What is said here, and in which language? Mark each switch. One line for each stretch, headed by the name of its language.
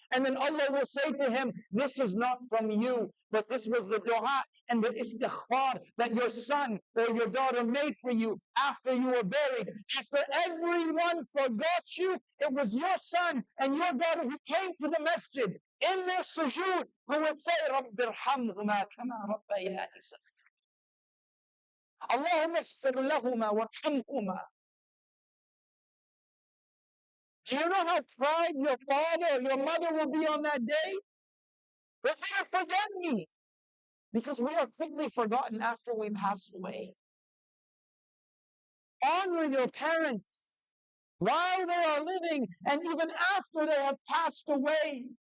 English: And then Allah will say to him, this is not from you, but this was the dua and the istighfar that your son or your daughter made for you after you were buried. After everyone forgot you, it was your son and your daughter who came to the masjid in their sujood, who would say,
Arabic: رَبِّ ارْحَمْهُمَا كَمَا رَبَّيَانِي صَغِيرًا. اللهم اغفر لهما وارحمهما.
English: Do you know how proud your father or your mother will be on that day? But they didn't forget me, because we are quickly forgotten after we pass away. Honor your parents while they are living and even after they have passed away.